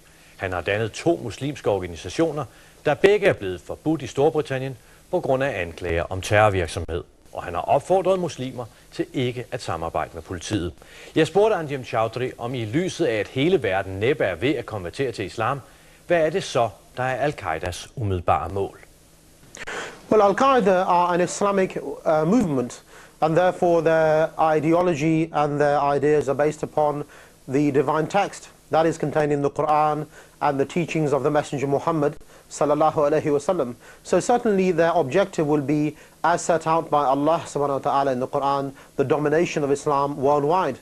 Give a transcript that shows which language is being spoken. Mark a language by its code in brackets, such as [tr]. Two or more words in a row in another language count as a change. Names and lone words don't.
[da] Han har dannet 2 muslimske organisationer, der begge er blevet forbudt i Storbritannien på grund af anklager om terrorvirksomhed. Og han har opfordret muslimer til ikke at samarbejde med politiet. Jeg spurgte Anjem Chowdhury, om i lyset af, at hele verden næppe er ved at konvertere til islam, hvad er det så, der er al-Qaidas umiddelbare mål? [en] Well, Al-Qaida are an Islamic movement, and therefore their ideology and their ideas are based upon the divine text that is contained in the Quran and the teachings of the Messenger Muhammad [ar] صلى الله عليه وسلم. [en] So certainly their objective will be as set out by Allah [ar] سبحانه وتعالى [en] in the Quran, the domination of Islam worldwide.